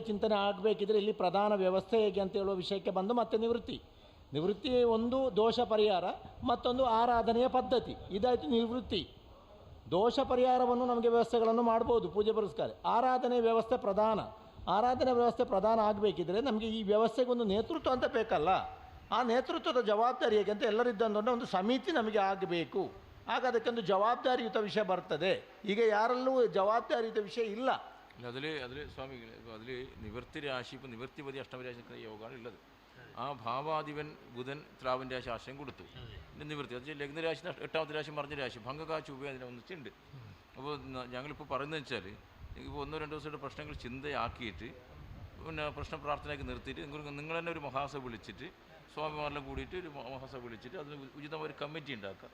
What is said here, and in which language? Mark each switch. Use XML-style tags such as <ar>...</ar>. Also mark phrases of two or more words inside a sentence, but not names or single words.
<kn>ಚಿಂತನೆ ಆಗಬೇಕಿದ್ರೆ ಇಲ್ಲಿ ಪ್ರಧಾನ ವ್ಯವಸ್ಥೆ ಹೇಗೆ ಅಂತ ಹೇಳುವ ವಿಷಯಕ್ಕೆ ಬಂದು ಮತ್ತೆ ನಿವೃತ್ತಿ ಒಂದು ದೋಷ ಪರಿಹಾರ ಮತ್ತೊಂದು ಆರಾಧನೆಯ ಪದ್ಧತಿ ಇದಾಯಿತು ನಿವೃತ್ತಿ ದೋಷ ಪರಿಹಾರವನ್ನು ನಮಗೆ ವ್ಯವಸ್ಥೆಗಳನ್ನು ಮಾಡ್ಬೋದು ಪೂಜೆ ಪುರಸ್ಕಾರ ಆರಾಧನೆ ವ್ಯವಸ್ಥೆ ಪ್ರಧಾನ ಆಗಬೇಕಿದ್ರೆ ನಮಗೆ ಈ ವ್ಯವಸ್ಥೆಗೊಂದು ನೇತೃತ್ವ ಅಂತ ಬೇಕಲ್ಲ ಆ ನೇತೃತ್ವದ ಜವಾಬ್ದಾರಿ ಹೇಗೆ ಅಂತ ಎಲ್ಲರಿದ್ದಂಥ ಒಂದು ಸಮಿತಿ ನಮಗೆ ಆಗಬೇಕು ಆಗ ಅದಕ್ಕೊಂದು ಜವಾಬ್ದಾರಿಯುತ ವಿಷಯ ಬರ್ತದೆ ಈಗ ಯಾರಲ್ಲೂ ಜವಾಬ್ದಾರಿಯುತ ವಿಷಯ ಇಲ್ಲ</kn> <ml>അതിൽ സ്വാമികളെ അതിൽ നിവൃത്തി രാശി ഇപ്പോൾ നിവൃത്തിപതി അഷ്ടമരാശി യോഗമാണ് ഉള്ളത് ആ ഭാവാധിപൻ ബുധൻ ത്രാവിൻ്റെ രാശി ആശയം കൊടുത്തു പിന്നെ നിവൃത്തി അത് ലഗ്നരാശി 8ാമത്തെ രാശി മറിഞ്ഞ രാശി ഭംഗകാ ചൂപ അതിനെ ഒന്നിച്ചുണ്ട് അപ്പോൾ ഞങ്ങളിപ്പോൾ പറയുന്നത് വെച്ചാൽ ഇപ്പോൾ 1-2 ദിവസമായിട്ട് പ്രശ്നങ്ങൾ ചിന്തയാക്കിയിട്ട് പിന്നെ പ്രശ്ന പ്രാർത്ഥനയ്ക്ക് നിർത്തിയിട്ട് നിങ്ങൾ തന്നെ ഒരു മഹാസഭ വിളിച്ചിട്ട് സ്വാമിമാരെല്ലാം കൂടിയിട്ട് ഒരു മഹാസഭ വിളിച്ചിട്ട് അതിന് ഉചിതമായ ഒരു കമ്മിറ്റി ഉണ്ടാക്കുക.</ml>